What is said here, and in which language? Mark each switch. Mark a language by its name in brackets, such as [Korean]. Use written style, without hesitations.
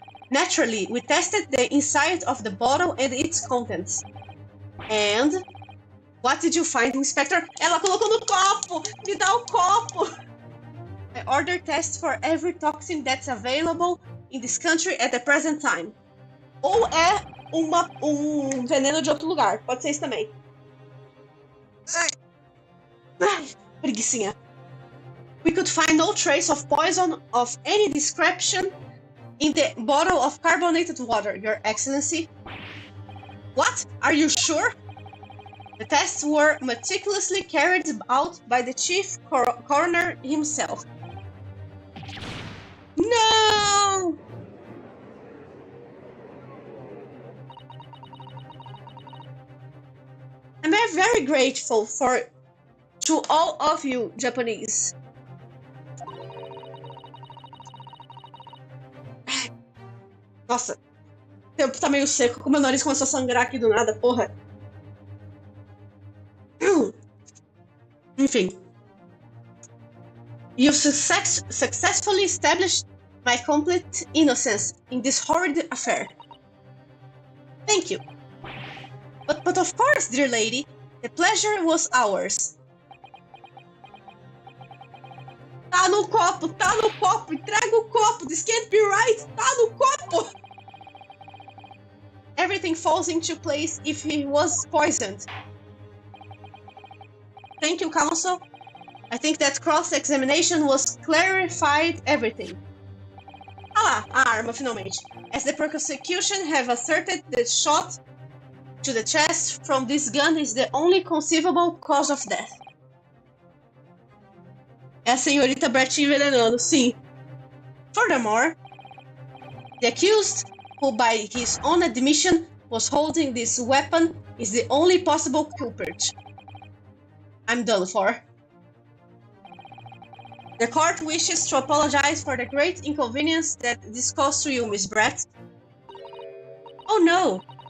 [English] Naturally, we tested the inside of the bottle and its contents. And what did you find, Inspector? [Portuguese] Ela colocou no copo! Me dá o copo! [English] I ordered tests for every toxin that's available in this country at the present time. [Portuguese] Ou é veneno de outro lugar. Pode ser isso também. Ai, preguicinha. [English] We could find no trace of poison of any description in the bottle of carbonated water, Your Excellency. What? Are you sure? The tests were meticulously carried out by the chief coroner himself. No! I'm very grateful to all of you, Japanese. [Portuguese] Nossa, o tempo tá meio seco, como meu nariz começou a sangrar aqui do nada, porra. Enfim. [English] You've successfully established my complete innocence in this horrid affair. Thank you. But of course, dear lady, the pleasure was ours. [Portuguese] Tá no copo, entrega o copo, [English] this can't be right, [Portuguese] tá no copo! [English] Everything falls into place if he was poisoned. Thank you, counsel. I think that cross-examination was clarified everything. [Portuguese] Ah lá, a arma, finalmente. [English] As the prosecution have asserted the shot to the chest from this gun is the only conceivable cause of death. [Portuguese] É a senhorita Brett envenenando, sim. [English] Furthermore, the accused, who by his own admission was holding this weapon, is the only possible culprit. I'm done for. The court wishes to apologize for the great inconvenience that this caused to you, Miss Brett. Oh no!